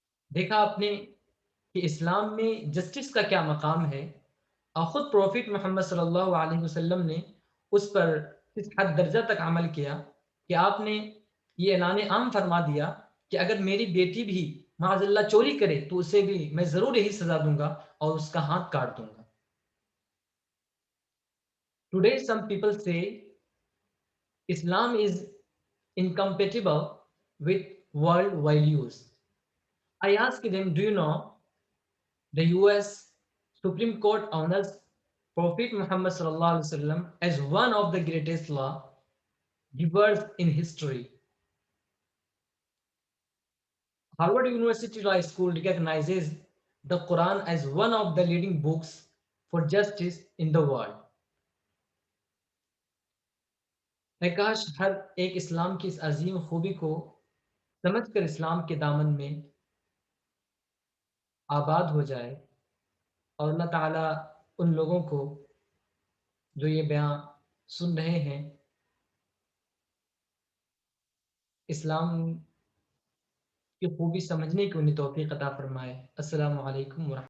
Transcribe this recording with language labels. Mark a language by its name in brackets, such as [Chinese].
[Urdu] دیکھا آپ نے کہ اسلام میں جسٹس کا کیا مقام ہے، اور خود پروفٹ محمد صلی اللہ علیہ وسلم نے اس پر اس حد درجہ تک عمل کیا کہ آپ نے یہ اعلان عام فرما دیا کہ اگر میری بیٹی بھی معاذ اللہ چوری کرے تو اسے بھی میں ضرور یہی سزا دوں گا اور اس کا ہاتھ کاٹ دوں گا۔ [English] Today some people سے Islam is incompatible with world values. I asked them, do you know the US Supreme Court honors Prophet Muhammad sallallahu alaihi wasallam as one of the greatest law givers in history. Harvard University Law School recognizes the Quran as one of the leading books for justice in the world. [Urdu] میں کاش ہر ایک اسلام کی اس عظیم خوبی کو سمجھ کر اسلام کے دامن میں آباد ہو جائے، اور اللہ تعالیٰ ان لوگوں کو جو یہ بیان سن رہے ہیں اسلام کی خوبی سمجھنے کی انہیں توفیق عطا فرمائے۔ السلام علیکم ورحمۃ اللہ۔